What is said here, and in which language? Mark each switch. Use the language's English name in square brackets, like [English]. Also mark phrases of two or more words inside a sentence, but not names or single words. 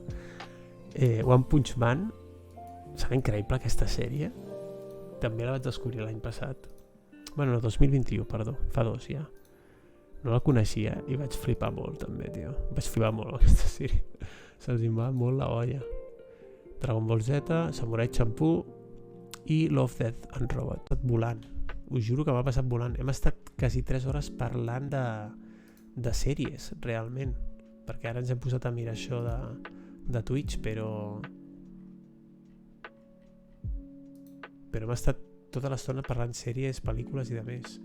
[Catalan] One Punch Man, serà increïble aquesta sèrie, també la vaig descobrir l'any passat. Bueno, no, 2021, perdó, fa 2 ja. No la coneixia i vaig flipar molt també, tio. Vaig flipar molt aquesta sèrie. Se'ls va molt la olla. Dragon Ball Z, Samurai Champloo i Love, Death and Robot. Tot volant. Us juro que m'ha passat volant. Hem estat quasi 3 hores parlant de sèries, realment. Perquè ara ens hem posat a mirar això de Twitch, però hem estat tota l'estona parlant sèries, pel·lícules i de més.